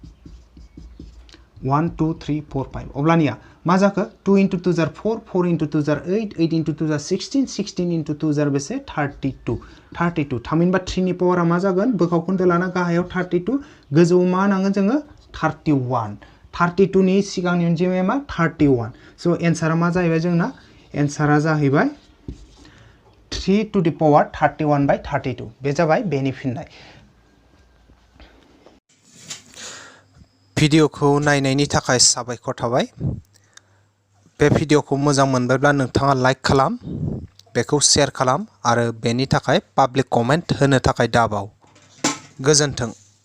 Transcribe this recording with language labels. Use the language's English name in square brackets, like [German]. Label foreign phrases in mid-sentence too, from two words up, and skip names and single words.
[Bodo] 1 2 3 4 5 अब्लानिया मा जाखो 2 into 2 जार 4 4 into 2 जार 8 8 into 2 जार 16 16 into 2 जार बेसे 32 थामहिनबा 3 नि पावारा मा जागोन बोखावखोन्दो लाना गाहायाव 32 गोजौआव मा नांगोन जोङो 32 नि सिगांनि अनजिमाया मा 31 स' एन्सारा मा जाहैबाय जोंना एन्सारा जाहैबाय 3 [English] to the power [Bodo] 31/32 बे जाबाय बेनि फिननाय भिडिअखौ नायनायनि थाखाय साबायखर थाबाय बे भिडिअखौ मोजां मोनबायब्ला नोंथाङा लाइक खालाम बेखौ शेयार खालाम आरो बेनि थाखाय [English] public comment [Bodo] होनो थाखाय दाबाव गोजोन्थों